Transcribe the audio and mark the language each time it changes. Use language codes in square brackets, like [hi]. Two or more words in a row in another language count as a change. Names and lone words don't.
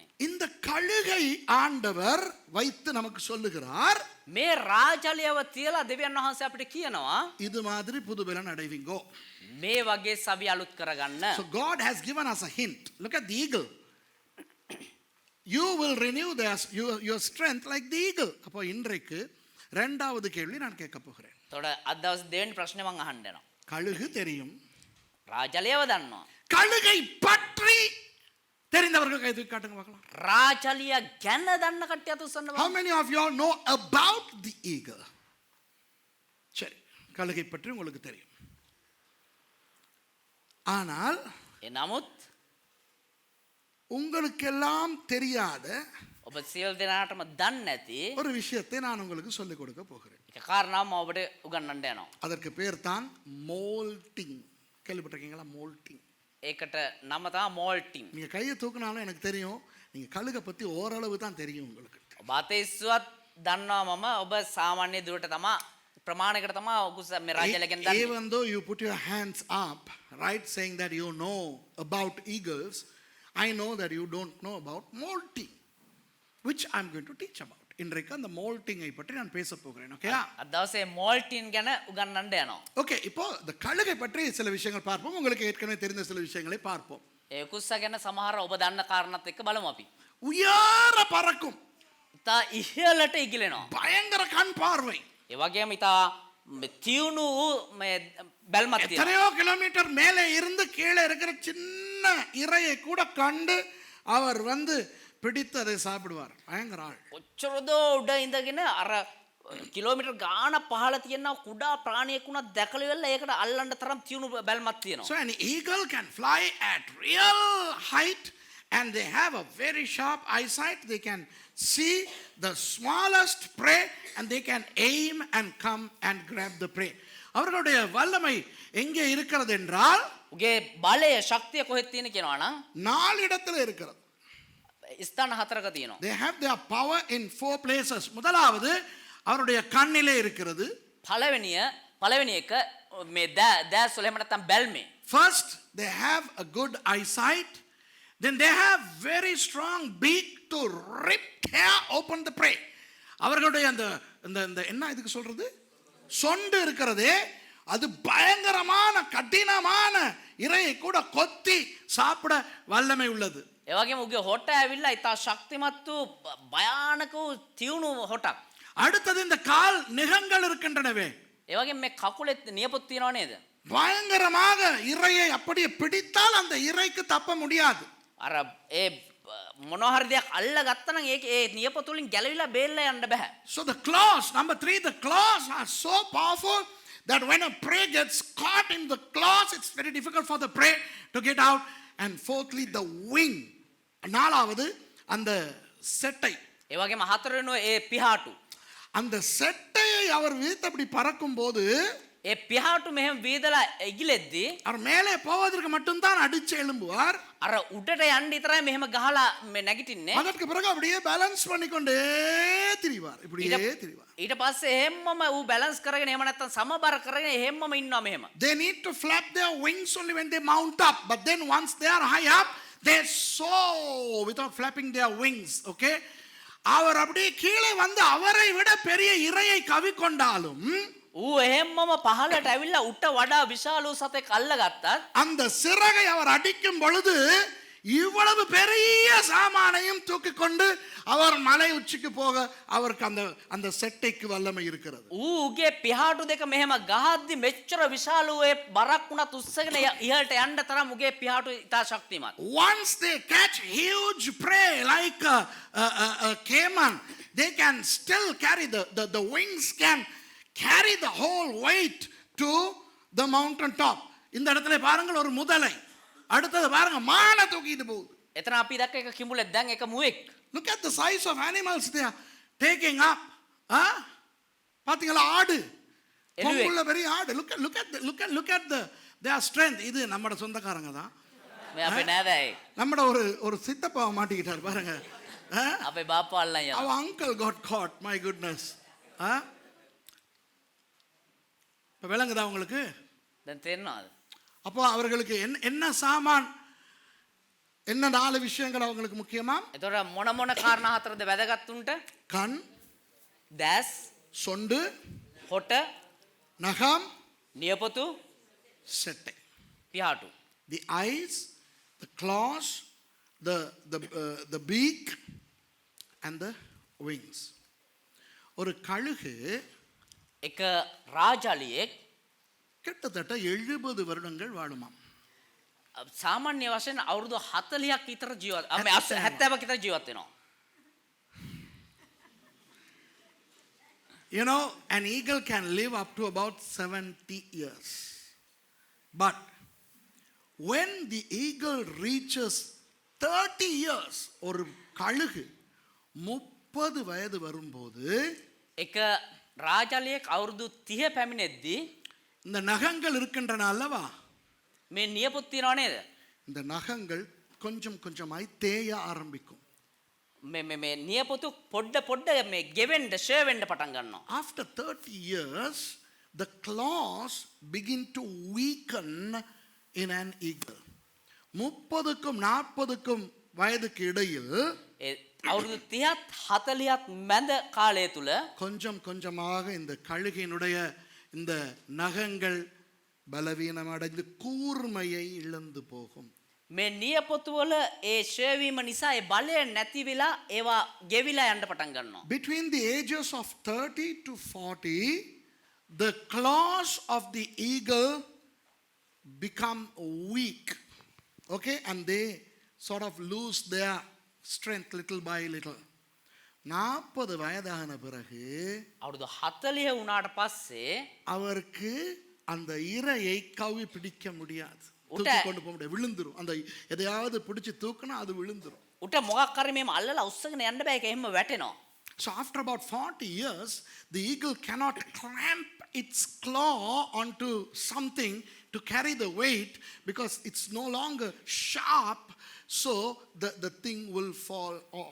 [ta] இந்த கழுகை ஆண்டவர் வைத்து நமக்கு சொல்லுகிறார், [si] මේ රාජලියව තියලා දෙවියන් වහන්සේ අපිට කියනවා [ta] இது மாதிரி புதுபலன் அடைவீங்கோ. [si] මේ වගේ සවි අලුත් කරගන්න. [en] So God has given us a hint. Look at the eagle. You will renew your strength like the eagle. [ta] அப்போ இன்றைக்கு இரண்டாவது கேள்வி நான் கேட்க போகிறேன். [si] තොட අද දවස් දෙවෙනි ප්‍රශ්නේ මම අහන්න යනවා. [ta] கழுகு தெரியும், [si] රාජලියව දන්නවා. [ta] கழுகை பற்றி தெரிந்தவர்கள் கை தூக்கி காட்டுங்க பார்க்கலாம். [si] රාජලිය ගැන දන්න කට්ටිය අත උස්සන්න [en] How [si] බලන්න. [en] many of you all know about the eagle? [ta] சரி, கழுகை பற்றி உங்களுக்கு தெரியும். ஆனால் [si] ඒ නමුත් [ta] உங்களுக்கெல்லாம் தெரியாத [si] ඔබ සියලු දෙනාටම දන්නේ නැති [ta] ஒரு விஷயத்தை நான் உங்களுக்கு சொல்லிக் கொடுக்க போகிறேன். [si] එක කාරණාවක් මම ඔබට උගන්වන්න යනවා. [ta] அதற்கு பேர் தான் மோல்டிங். கேள்விப்பட்டிருக்கீங்களா? மோல்டிங். [si] ඒකට නම තමයි මෝල්ටින්. [ta] நீங்க கையை தூக்குனாலும் எனக்கு தெரியும், நீங்க கழுகை பத்தி ஓரளவு தான் தெரியும் உங்களுக்கு. [si] ඔබ අතේ ඉස්සුවත් දන්නවා මම ඔබ සාමාන්‍ය දුරට තමයි ප්‍රමාණයකට තමයි ඔකුස මේ රාජලිය ගැන දන්නේ. [en] Even though you put your hands up, right, saying that you know about eagles, I know that you don't know about molting, which I'm going to teach about. [ta] இன்றைக்கு அந்த மோல்டிங்கை பற்றி நான் பேச போகிறேன். ஓகேயா? [si] අද දවසේ මෝල්ටින් ගැන උගන්වන්න යනවා. [ta] ஓகே, இப்போ இந்த கழுகை பற்றி சில விஷயங்கள் பார்ப்போம். உங்களுக்கு ஏற்கனவே தெரிந்த சில விஷயங்களை பார்ப்போம். [si] ඒ කුස්ස ගැන සමහර ඔබ දන්න කාරණාත් එක්ක බලමු අපි. [ta] உயர பறக்கும், [si] ඉතා ඉහළට ඉගිලෙනවා. [ta] பயங்கர கண் பார்வை, [si] ඒ වගේම ඉතා තියුණු මේ බැල්මක් තියෙනවා. [ta] எத்தனையோ கிலோமீட்டர் மேலே இருந்து கீழே இருக்கிற சின்ன இரையை கூட கண்டு அவர் வந்து பிடித்து அதை சாப்பிடுவார். பயங்கர ஆள். [si] කොච්චරද උඩ ඉඳගෙන අර කිලෝමීටර් ගාන පහළ තියෙන කුඩා ප්‍රාණියෙක් උනත් දැකලා ඉවරලා ඒකට අල්ලන්න තරම් තියුණු බැල්මක් තියෙනවා. [en] So an eagle can fly at real height and they have a very sharp eyesight. They can see the smallest prey and they can aim and come and grab the prey. [ta] அவர்களுடைய வல்லமை எங்கே இருக்கிறது என்றால் [si] උගේ බලය ශක්තිය කොහෙද තියෙන කියනවා නම් [ta] 4 இடத்துல இருக்கிறது. [si] ස්ථාන 4ක තියෙනවා. [en] They have their power in 4 places. [ta] முதலாவது அவருடைய கண்ணிலே இருக்கிறது. [si] පළවෙනි එක මේ දැස් වල එහෙම නැත්නම් බැල්මේ. [en] First they have a good eyesight. Then they have very strong beak to rip, tear open the prey. [ta] அவர்களுடைய அந்த அந்த என்ன இதுக்கு சொல்றது, சொண்டு இருக்கிறதே, அது பயங்கரமான கடினமான இரையை கூட கொத்தி சாப்பிட வல்லமை உள்ளது. [si] ඒ වගේම උගේ හොට ඇවිල්ලා ඉතා ශක්තිමත් වූ භයානක වූ තියුණු හොටක්. [ta] அடுத்தது இந்த கால் நிகங்கள் இருக்கின்றனவே, [si] ඒ වගේම මේ කකුලේ නියපොත් තියනව නේද? [ta] பயங்கரமாக இரையை அப்படியே பிடித்தால் அந்த இரைக்கு தப்ப முடியாது. [si] අර ඒ මොනවා හරි දෙයක් අල්ල ගත්තා නම් ඒක ඒ නියපොත් වලින් ගැලවිලා බේරලා යන්න බෑ. [en] So the claws, number 3, the claws are so powerful that when a prey gets caught in the claws, it's very difficult for the prey to get out. And fourthly, the wing. [ta] நாலாவது அந்த செட்டை. [si] ඒ වගේම හතරවෙනි ඒ පිහාටු. [ta] அந்த செட்டையை அவர் வீழ்த்தபடி பறக்கும் போது [si] ඒ පිහාටු මෙහෙම වීදලා ඉගිලෙද්දී [ta] அவர் மேலே போவதற்கு மட்டும்தான் அடிச்சு எழும்புவார். [si] අර උඩට යන්න විතරයි මෙහෙම ගහලා මේ නැගිටින්නේ. [ta] அதற்கு பிறகு அப்படியே பேலன்ஸ் பண்ணிக்கொண்டே திரிவார், இப்படியே திரிவார். [si] ඊට පස්සේ එහෙම්මම ඌ බැලන්ස් කරගෙන එහෙම නැත්නම් සමබර කරගෙන එහෙම්මම ඉන්නවා මෙහෙම. [en] They need to flap their wings only when they mount up, but then once they are high up, they soar without flapping their wings. [ta] Okay, அவர் அப்படியே கீழே வந்து அவரை விட பெரிய இரையை கவிக்கொண்டாலும் [si] ඌ එහෙම්මම පහළට ඇවිල්ලා උට වඩා විශාල වූ සතෙක් අල්ලගත්තත් [ta] அந்த சிறகை அவர் அடிக்கும் பொழுது இவ்வளவு பெரிய சாமானையும் தூக்கி கொண்டு அவர் மலை உச்சிக்கு போக அவருக்கு அந்த அந்த செட்டைக்கு வல்லமை இருக்கிறது. [si] ඌගේ පිහාටු දෙක මෙහෙම ගහද්දි මෙච්චර විශාල වූ ඒ බරක් වුණත් උස්සගෙන ඉහළට යන්න තරම් ඌගේ පිහාටු ඉතා ශක්තිමත්. [en] Once they catch huge prey like a caiman, they can still carry the wings can carry the whole weight to the mountain top. [ta] இந்த இடத்துல பாருங்கள் ஒரு முதலை, அடுத்தது பாருங்க மானை தூக்கிட்டு போகுது. [si] එතන අපි දැක්ක එක කිඹුලෙක් දැන් එක මුවෙක්. [en] Look at the size of animals they are taking up. [ta] பாத்தீங்களா ஆடு, கொம்புள்ள பெரிய ஆடு. [en] Look at their strength. [ta] இது நம்மட சொந்தக்காரங்க தான். [si] මේ අපේ නෑදෑයි. [ta] நம்மட ஒரு சித்தப்பாவை மாட்டிக்கிட்டார் பாருங்க. [si] අපේ බාප්පා අල්ලන් යනවා. [en] Our uncle got caught. My goodness. [ta] இப்போ விளங்குதா உங்களுக்கு? [si] දැන් තේරෙනවද? [ta] அப்போ அவர்களுக்கு என்ன சாமான், என்ன 4 விஷயங்கள் அவங்களுக்கு முக்கியமா? [si] එතකොට මොන මොන කාරණා හතරද වැදගත් උන්ට? [ta] கண், [si] දැස්, [ta] சொண்டு, [si] හොට, [ta] நகம், [si] නියපොතු, [ta] செட்டை. [si] පිහාටු. [en] The eyes, the claws, the beak and the wings. [ta] ஒரு கழுகு [si] එක රාජාලියෙක් [ta] கிட்டத்தட்ட 70 வருடங்கள் வாழுமாம். [si] සාමාන්‍ය වශයෙන් අවුරුදු 40ක් විතර ජීවත් 70ක් විතර ජීවත් වෙනවා. [en] You know, an eagle can live up to about 70 years. But when the eagle reaches 30 years, [ta] ஒரு கழுகு 30 வயது வரும்போது [si] එක රාජාලියෙක් අවුරුදු 30 පැමිණෙද්දී [ta] இந்த நகங்கள் இருக்கின்றன அல்லவா, [si] මේ නියපොත් තියනව නේද? [ta] இந்த நகங்கள் கொஞ்சம் கொஞ்சமாய் தேய ஆரம்பிக்கும். [si] මේ නියපොතු පොඩ පොඩ මේ ගෙවෙන්න ෂේ වෙන්න පටන් ගන්නවා. [en] After 30 years, the claws begin to weaken in an eagle. [ta] 30க்கும் 40க்கும் வயதுக்கு இடையில் [si] අවුරුදු 30ත් 40ත් මැද කාලය තුල [ta] கொஞ்சம் கொஞ்சமாக இந்த கழுகினுடைய இந்த நகங்கள் பலவீனம் அடைந்து கூர்மையை இழந்து போகும். [si] මේ නියපොතු වල ඒ ෂේ වීම නිසා ඒ බලය නැති වෙලා ඒවා ගෙවිලා යන්න පටන් ගන්නවා. [en] Between the ages of 30 to 40, the claws of the eagle become weak. Okay, and they sort of lose their strength little by little. [ta] 40 வயதான பிறகு [si] අවුරුදු 40 වුණාට පස්සේ [ta] அவருக்கு அந்த இரையை கவி பிடிக்க முடியாது, தூக்கி கொண்டு போக முடியாது, விழுந்துரும். அந்த எதையாவது பிடிச்சு தூக்குனா அது விழுந்துரும். [si] උට මොකක් කරේ මේම අල්ලලා උස්සගෙන යන්න බෑ, ඒක එහෙම වැටෙනවා. [en] So after about 40 years, the eagle cannot clamp its claw onto something to carry the weight because it's no longer sharp, so the thing will fall off.